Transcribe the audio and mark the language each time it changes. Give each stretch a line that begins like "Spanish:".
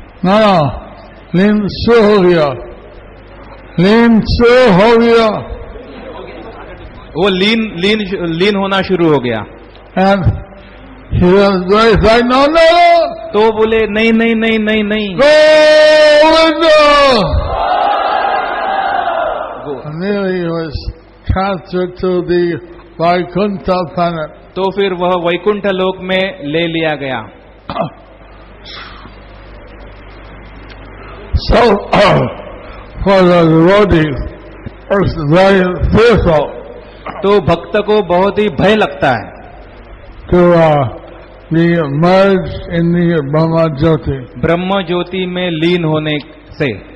Hindi: No, लीन सो हो गया, लीन सो हो गया. वो लीन होना शुरू हो गया.
English: And he was very like, no, no,
Hindi: तो बोले नहीं नहीं नहीं नहीं नहीं. Govinda!
English: And then he was transferred to the Vaikuntha planet.
Hindi: तो फिर वह वैकुंठ लोक में ले लिया गया.
English: So, for the devotee, it's very fearful
Hindi: तो भक्त को बहुत ही भय लगता है
English: to be merged in the Brahma Jyoti.
Hindi: ब्रह्म ज्योति में लीन होने से.